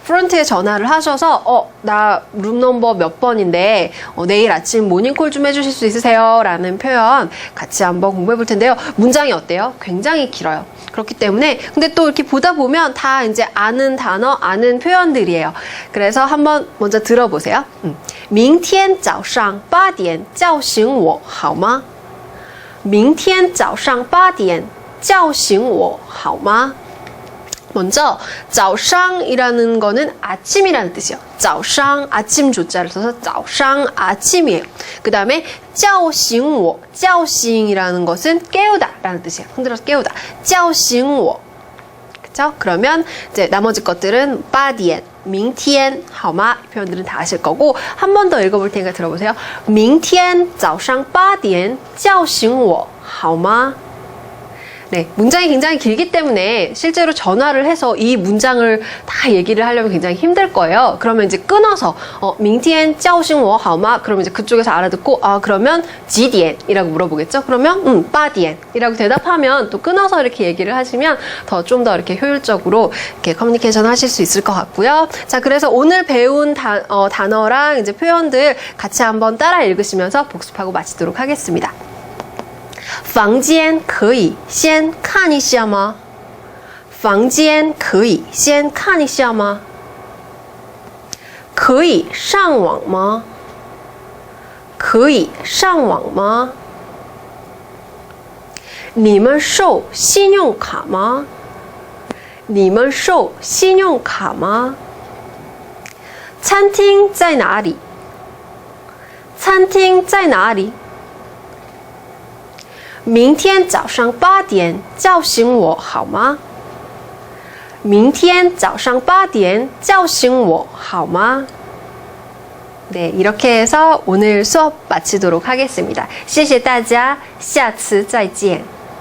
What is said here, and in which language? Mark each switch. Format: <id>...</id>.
<ko>프런트에 전화를 하셔서 나 룸넘버 몇 번인데 내일 아침 모닝콜 좀 해주실 수 있으세요? 라는 표현 같이 한번 공부해 볼 텐데요. 문장이 어때요? 굉장히 길어요. 그렇기 때문에 근데 또 이렇게 보다 보면 다 이제 아는 단어, 아는 표현들이에요. 그래서 한번 먼저 들어보세요.</ko> <zh>明天早上8点叫醒我好吗? 明天早上8点叫醒我好吗?</zh> <ko>먼저 早上이라는 거는 아침이라는 뜻이에요. 早上 아침 조자를 써서 早上 아침이에요. 그 다음에 叫醒我 叫醒이라는 것은 깨우다 라는 뜻이에요. 흔들어서 깨우다. 叫醒我 그쵸? 그러면 이제 나머지 것들은</ko> <zh>8点明天好吗?</zh> <ko>표현들은 다 아실 거고 한 번 더 읽어볼 테니까 들어보세요.</ko> <zh>明天早上8点叫醒我好吗?</zh> <ko>네, 문장이 굉장히 길기 때문에 실제로 전화를 해서 이 문장을 다 얘기를 하려면 굉장히 힘들 거예요. 그러면 이제 끊어서</ko> <zh>明天叫醒我好吗?</zh> <ko>그러면 이제 그쪽에서 알아듣고 그러면</ko> <zh>几点?</zh> <ko>이라고 물어보겠죠? 그러면 8点 이라고 대답하면 또 끊어서 이렇게 얘기를 하시면 좀 더 이렇게 효율적으로 이렇게 커뮤니케이션 하실 수 있을 것 같고요. 자, 그래서 오늘 배운 단어랑 이제 표현들 같이 한번 따라 읽으시면서 복습하고 마치도록 하겠습니다.</ko> <zh>房间可以先看一下吗?房间可以先看一下吗? 可以上网吗?可以上网吗? 你们收信用卡吗?你们收信用卡吗? 餐厅在哪里?餐厅在哪里? 明天早上8点叫醒我好吗? 明天早上8点叫醒我好吗?</zh> <ko>네, 이렇게 해서 오늘 수업 마치도록 하겠습니다.</ko> <zh>谢谢大家，下次再见。</zh>